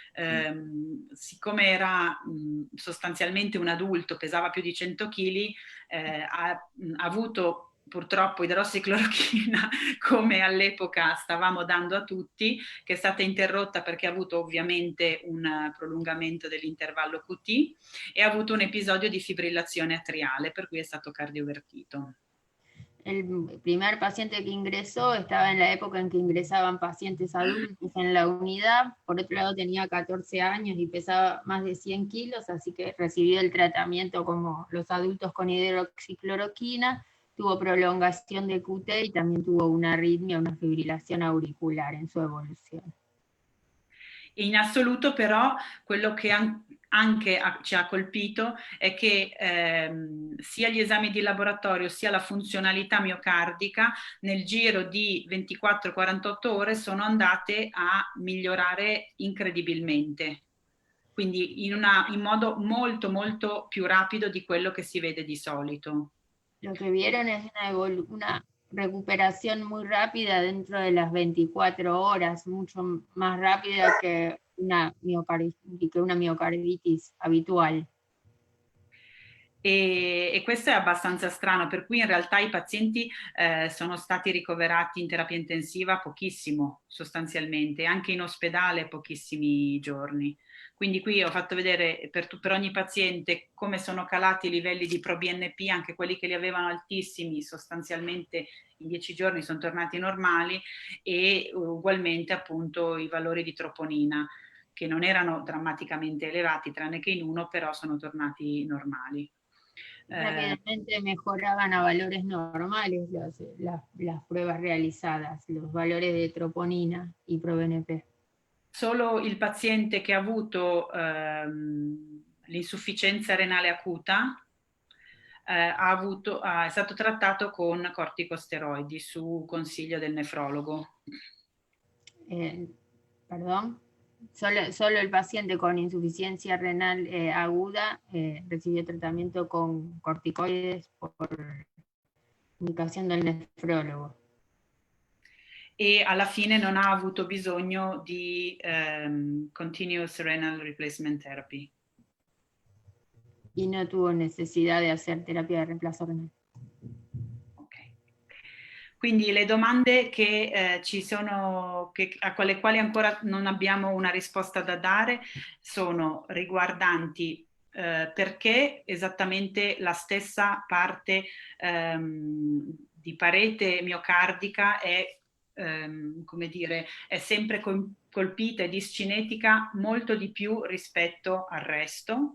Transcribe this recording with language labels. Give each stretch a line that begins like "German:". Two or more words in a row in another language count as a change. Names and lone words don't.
Italian: siccome era sostanzialmente un adulto, pesava più di 100 kg, ha avuto purtroppo idrossiclorochina, come all'epoca stavamo dando a tutti, che è stata interrotta perché ha avuto ovviamente un prolungamento dell'intervallo QT e ha avuto un episodio di fibrillazione atriale, per cui è stato cardiovertito.
Spanish: El primer paciente que ingresó estaba en la época en que ingresaban pacientes adultos en la unidad, por otro lado tenía 14 años y pesaba más de 100 kilos, así que recibió el tratamiento como los adultos con hidroxicloroquina, tuvo prolongación de QT y también tuvo una arritmia, una fibrilazione auricular en su evoluzione.
Italian: In assoluto però quello che anche ci ha colpito è che sia gli esami di laboratorio sia la funzionalità miocardica nel giro di 24-48 ore sono andate a migliorare incredibilmente, quindi in modo molto molto più rapido di quello che si vede di solito.
Spanish: Lo que vieron es una recuperación muy rápida dentro de las 24 horas, mucho más rápida que una miocarditis habitual.
Italian: E questo è abbastanza strano, per cui in realtà i pazienti sono stati ricoverati in terapia intensiva pochissimo, sostanzialmente, anche in ospedale pochissimi giorni. Quindi qui ho fatto vedere per ogni paziente come sono calati i livelli di proBNP, anche quelli che li avevano altissimi, sostanzialmente in 10 giorni sono tornati normali, e ugualmente appunto i valori di troponina, che non erano drammaticamente elevati, tranne che in uno, però sono tornati normali.
Spanish: Rápidamente mejoraban a valores normales las pruebas realizadas, los valores de troponina y proBNP.
Italian: Solo il paziente che ha avuto l'insufficienza renale acuta è stato trattato con corticosteroidi su consiglio del nefrologo.
Spanish: Perdón. Solo el paciente con insuficiencia renal aguda recibió tratamiento con corticoides por indicación del nefrólogo.
Italian: E alla fine non ha avuto bisogno di
English: continuous renal replacement therapy.
Spanish: Y no tuvo necesidad de hacer terapia de reemplazo renal.
Italian: Quindi le domande che ci sono, alle quali ancora non abbiamo una risposta da dare, sono riguardanti perché esattamente la stessa parte di parete miocardica è, come dire, è sempre colpita e discinetica molto di più rispetto al resto.